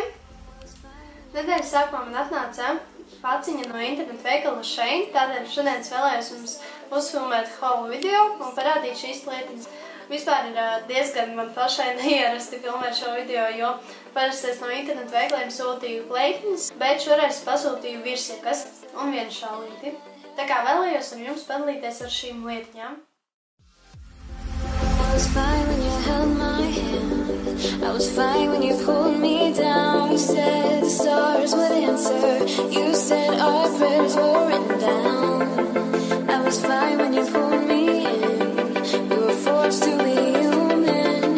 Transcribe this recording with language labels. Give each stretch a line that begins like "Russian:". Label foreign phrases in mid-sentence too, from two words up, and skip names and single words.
Latvian: Nedēļas sākumā man atnāca paciņa no internetu veikala Shein, tādēļ šodien es vēlējos jums uzfilmēt haulu video un parādīt šīs lietiņas. Vispār ir diezgan man pašai neierasti filmēt šo video, jo parasti es no internetu veikaliem sūtīju pleitiņas, bet šoreiz pasūtīju virsiekas un vienu šālīti. Tā kā vēlējos ar jums padalīties ar šīm lietiņām.
English: I was fine when you held my hand. I was fine when you pulled me down. You said the stars would answer. You said our prayers were written down. I was fine when you pulled me in. We were forced to be human.